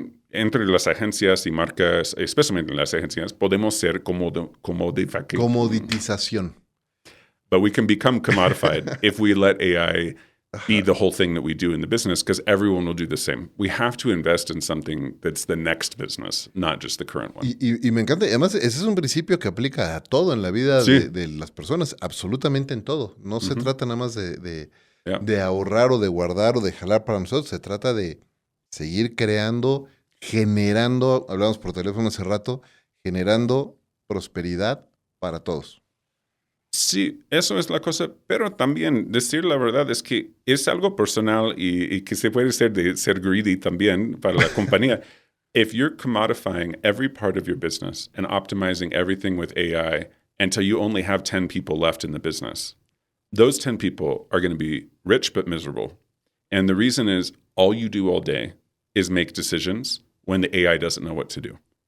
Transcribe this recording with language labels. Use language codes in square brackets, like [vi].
[es] Entre las agencias y marcas, especialmente en las agencias, podemos ser comoditización. [en] But we can become commodified if we let AI be the whole thing that we do in the business, because everyone will do the same. We have to invest in something that's the next business, not just the current one. [es] Y me encanta. Además, ese es un principio que aplica a todo en la vida de las personas, absolutamente en todo. No se trata nada más de ahorrar o de guardar o de jalar para nosotros. Se trata de seguir creando, generando, hablamos por teléfono hace rato, generando prosperidad para todos. Sí, eso es la cosa, pero también decir la verdad es que es algo personal y que se puede ser de ser greedy también para la compañía. [en] If you're commodifying every part of your business and optimizing everything with AI until you only have 10 people left in the business, those 10 people are going to be rich but miserable. And the reason is all you do all day is make decisions when the AI doesn't know what to do.